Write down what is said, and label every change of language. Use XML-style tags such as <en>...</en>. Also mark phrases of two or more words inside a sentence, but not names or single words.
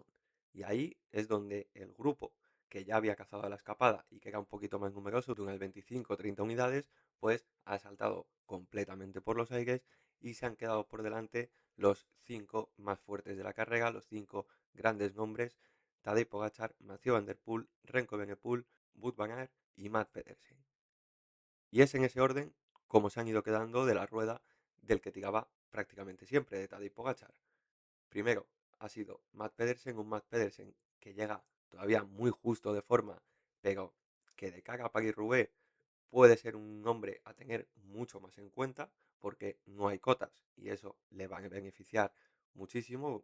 <es>Y ahí es donde el grupo que ya había cazado a la escapada y que era un poquito más numeroso, de unas 25 o 30 unidades, pues ha saltado completamente por los aires y se han quedado por delante los cinco más fuertes de la carrera, los cinco grandes nombres, Tadej Pogačar, Mathieu Van Der Poel, Remco Evenepoel, Wout van Aert y Matt Pedersen. Y es en ese orden como se han ido quedando de la rueda del que tiraba prácticamente siempre, de Tadej Pogačar. Primero ha sido Matt Pedersen, un Matt Pedersen que llega todavía muy justo de forma, pero que de cara a Paris-Roubaix puede ser un hombre a tener mucho más en cuenta porque no hay cotas y eso le va a beneficiar muchísimo.</es>